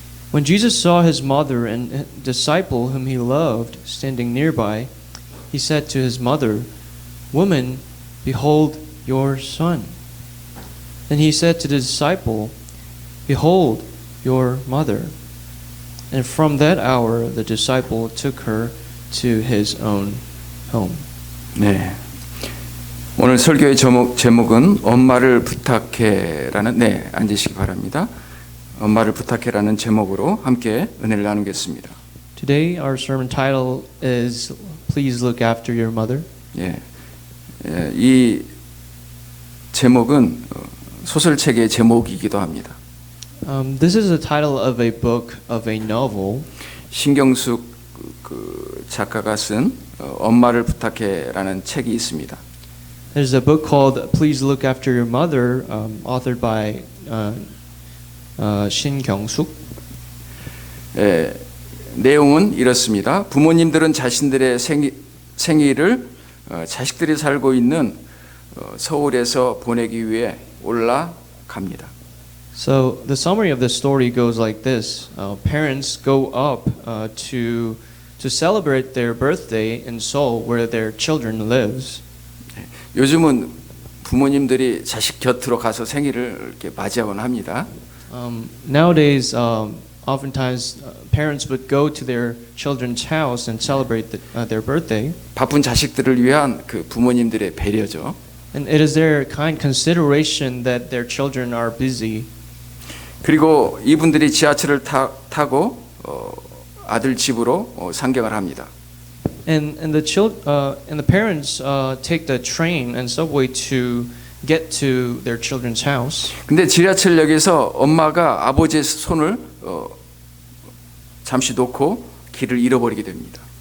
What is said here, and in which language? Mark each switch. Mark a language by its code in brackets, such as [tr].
[en] When Jesus saw his mother and a disciple whom he loved standing nearby, he said to his mother, Woman, behold your son. Then he said to the disciple, Behold your mother. And from that hour the disciple took her to his own home. [ko] 네. 오늘 설교의 제목은 엄마를 부탁해라는, 앉으시기 바랍니다. 엄마를 부탁해라는 제목으로 함께 은혜를 나누겠습니다. [en] Today our sermon title is Please Look After Your Mother. [ko] 이 제목은 소설책의 제목이기도 합니다. [en] This is the title of a book of a novel. [ko] 신경숙 그 작가가 쓴 엄마를 부탁해라는 책이 있습니다. [en] There's a book called Please Look After Your Mother, authored by 신경숙. [ko] 예, 내용은 이렇습니다. 부모님들은 자신들의 생일을 자식들이 살고 있는 서울에서 보내기 위해 올라갑니다. [en] So the summary of the story goes like this: parents go up to celebrate their birthday in Seoul, where their children lives. [ko] 요즘은 부모님들이 자식 곁으로 가서 생일을 이렇게 맞이하곤 합니다. [en] Nowadays, oftentimes parents would go to their children's house and celebrate their birthday. [ko] 바쁜 자식들을 위한 그 부모님들의 배려죠. [en] And it is their kind consideration that their children are busy. [ko] 그리고 이분들이 지하철을 타고 아들 집으로 상경을 합니다. [en] And the parents take the train and subway to get to their children's house. [ko] 근데 지하철역에서 엄마가 아버지의 손을 잠시 놓고 길을 잃어버리게 됩니다.